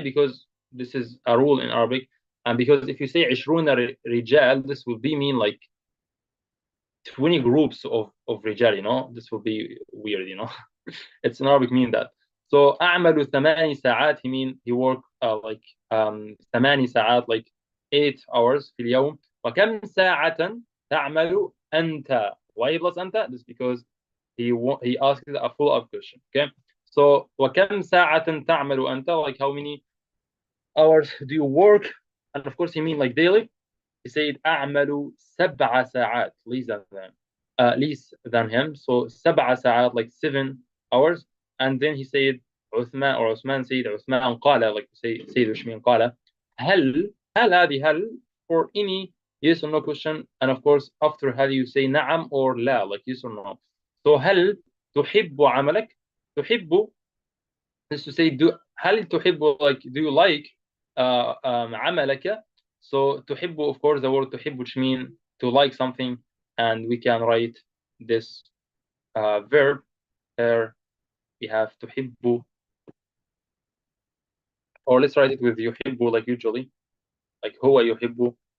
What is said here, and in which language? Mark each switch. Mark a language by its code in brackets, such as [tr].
[en] Because this is a rule in Arabic, and because if you say [ar] 20 رجال, [en] this will be mean like 20 groups of رجال, you know. This will be weird, you know. It's in Arabic mean that. So [ar] أعمل 8 ساعات, [en] he mean he work like 8 ساعات, like 8 hours [ar] في اليوم. وكم ساعة تعمل أنت? [en] Why plus أنت? This is because he asked a follow-up question. Okay, so [ar] وكم ساعة تعمل أنت? [en] Like how many hours do you work? And of course he mean like daily. He said [ar] أعمل 7 ساعات, [en] less than him. So [ar] 7 ساعات, [en] like 7 hours. And then he said عثمان, or عثمان said, [ar] عثمان قال, [en] like say وش mean قال, [ar] هل هذه هل [en] for any yes or no question. And of course after هل you say نعم or لا, like yes or no. [ar] So هل تحب عملك? [en] تحب is to say do, [ar] هل تحب, [en] like do you like عملك? So تحب, of course the word تحب, which means to like something, and we can write this verb here. We have تحب, or let's write it with يحب like usually, like [ar] هو يحب.